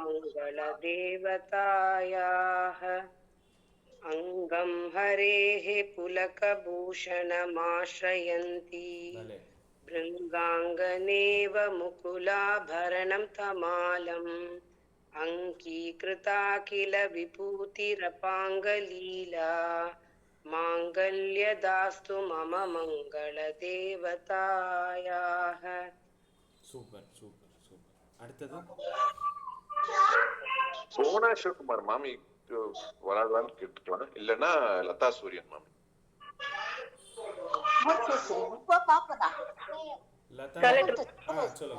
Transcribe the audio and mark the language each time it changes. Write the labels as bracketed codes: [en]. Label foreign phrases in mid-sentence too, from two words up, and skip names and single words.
[sa] मङ्गलदेवतायाः अङ्गं हरेः पुलकभूषणमाश्रयन्ति भृङ्गाङ्गनेव मुकुलाभरणं तमालम् अङ्गीकृता किल विभूतिरपाङ्गलीला माङ्गल्यदास्तु मम मङ्गलदेवतायाः. [ta] சூப்பர் சூப்பர் சூப்பர். அடுத்தது சோனா சிவகுமார் மாமி வராதான்னு கேட்டுக்கலாம், இல்லைன்னா லதா சூரியன் மாமி. லதா சொல்லுங்க.